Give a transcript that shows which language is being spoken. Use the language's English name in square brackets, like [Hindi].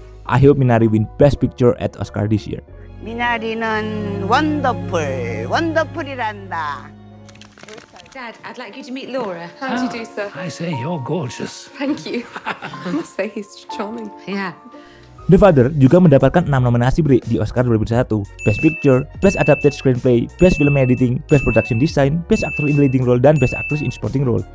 [English] I hope Minari win Best Picture at Oscar this year. [Korean] 미나리는 원더풀이란다. [English] Dad, I'd like you to meet Laura. How do you do, sir? I say you're gorgeous. Thank you. I must say he's charming. Yeah. [Indonesian] The Father juga mendapatkan 6 nominasi Bre di Oscar 2021. [English] Best Picture, Best Adapted Screenplay, Best Film Editing, Best Production Design, Best Actor in Leading Role, dan Best Actress in Supporting Role.